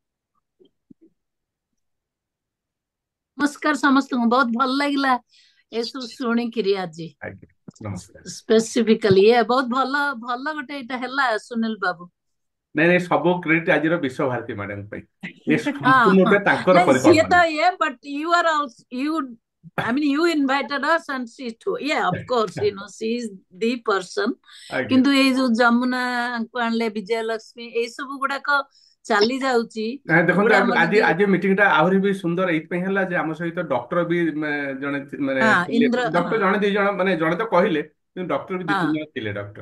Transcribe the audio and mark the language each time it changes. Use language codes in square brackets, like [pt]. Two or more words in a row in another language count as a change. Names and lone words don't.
[or] ନମସ୍କାର ସମସ୍ତଙ୍କୁ, ବହୁତ ଭଲ ଲାଗିଲା ଏସବୁ ଶୁଣିକିରି ଆଜି ଆଜ୍ଞା, ନମସ୍କାର। ସ୍ପେସିଫିକାଲି। ବହୁତ ଭଲ ଭଲ ଗୋଟେ ଏଇଟା ହେଲା ସୁନିଲ ବାବୁ। ନାଇଁ ନାଇଁ, ସବୁ କ୍ରେଡିଟ ଆଜିର ବିଶ୍ୱ ଭାରତୀ ମ୍ୟାଡାମ ପାଇଁ। ଏ ହଁ ସମ୍ପୂର୍ଣ୍ଣ ହଁ, ରୂପେ ତାଙ୍କର ନାଇଁ ସିଏ ତ ପରିକଳ୍ପନା। [en] but you are also, I mean you invited us and she too. Yeah, of course, she is the person. [or] ଆଜ୍ଞା କିନ୍ତୁ ଏଇ ଯୋଉ ଯମୁନାଙ୍କୁ ଆଣିଲେ, ବିଜୟଲକ୍ଷ୍ମୀ, ଏଇ ସବୁ ଗୁଡାକ ଚାଲି ଯାଉଛି। ନାଇଁ ଦେଖନ୍ତୁ, ଏଗୁଡା ଆମର ଆଜି ଯଦି ଆଜି ମିଟିଂ ଟା ଆହୁରି ବି ସୁନ୍ଦର ଏଇଥିପାଇଁ ହେଲା ଯେ ଆମ ସହିତ ଡକ୍ଟର ବି ଜଣେ ମାନେ ହଁ ଥିଲେ। ଇନ୍ଦ୍ର, ଡକ୍ଟର ହଁ ଜଣେ ଦି ଜଣ, ମାନେ ଜଣେ ତ କହିଲେ, କିନ୍ତୁ ଡକ୍ଟର ବି ଦି ହଁ ତିନି ଜଣ ଥିଲେ ଡକ୍ଟର।